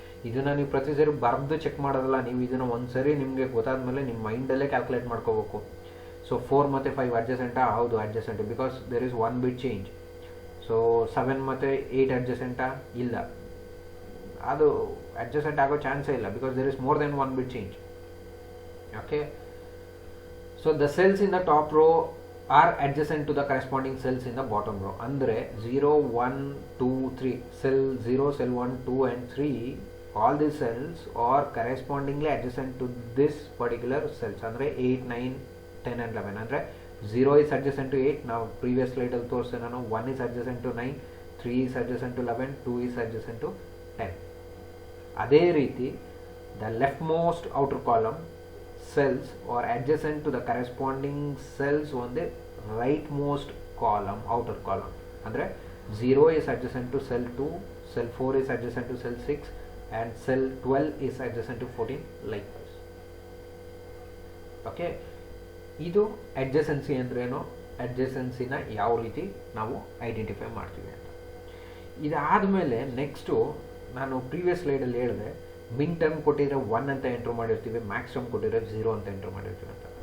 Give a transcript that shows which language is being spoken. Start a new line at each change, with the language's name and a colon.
Kannada: ಇದನ್ನು ನೀವು ಪ್ರತಿ ಸರಿ ಬರೆದು ಚೆಕ್ ಮಾಡೋದಲ್ಲ, ನೀವು ಇದನ್ನು ಒಂದ್ಸರಿ ನಿಮಗೆ ಗೊತ್ತಾದ್ಮೇಲೆ ನಿಮ್ಮ ಮೈಂಡಲ್ಲೇ ಕ್ಯಾಲ್ಕುಲೇಟ್ ಮಾಡ್ಕೋಬೇಕು.
English: So 4 ಮತ್ತು 5 ಅಡ್ಜಸೆಂಟಾ? ಹೌದು adjacent because there is 1 bit change. So 7 ಮತ್ತು 8 ಅಡ್ಜಸೆಂಟಾ?
Kannada: ಇಲ್ಲ, ಅದು ಅಡ್ಜಸೆಂಟ್ ಆಗೋ ಚಾನ್ಸೇ ಇಲ್ಲ
English: Because there is more than 1 bit change. Okay, so the cells in the top row are adjacent to the corresponding cells in the bottom row. Andre 0 1 2 3 cell 0 cell 1 2 and 3 all these cells are correspondingly adjacent to this particular cells. Andre 8 9 10 and 11. Andre 0 is adjacent to 8. Now previous slide
Kannada: al torse nanu
English: 1 is adjacent to 9, 3 is adjacent to 11, 2 is adjacent to 10.
Kannada: Ade riti
English: the leftmost outer column cells are adjacent to the corresponding cells on the rightmost column, outer column. Andre 0 is adjacent to cell 2, cell 4 is adjacent to cell 6 and cell 12 is adjacent to 14 likewise.
Kannada: Okay, ಇದು adjacency ಅಂದ್ರೇನು, adjacencyನ ಯಾವ ರೀತಿ ನಾವು identify ಮಾಡ್ತೀವಿ ಅಂತ. ಇದಾದಮೇಲೆ next ನಾನು previous ಸ್ಲೈಡಲ್ಲಿ ಹೇಳಿದೆ ಮಿನ್ ಟರ್ಮ್ ಕೊಟ್ಟಿದ್ರೆ 1 ಅಂತ ಎಂಟ್ರ್ ಮಾಡಿರ್ತೀವಿ, ಮ್ಯಾಕ್ಸ್ ಟರ್ಮ್ ಕೊಟ್ಟಿದ್ರೆ 0 ಅಂತ ಎಂಟ್ರ್ ಮಾಡಿರ್ತೀವಿ ಅಂತ.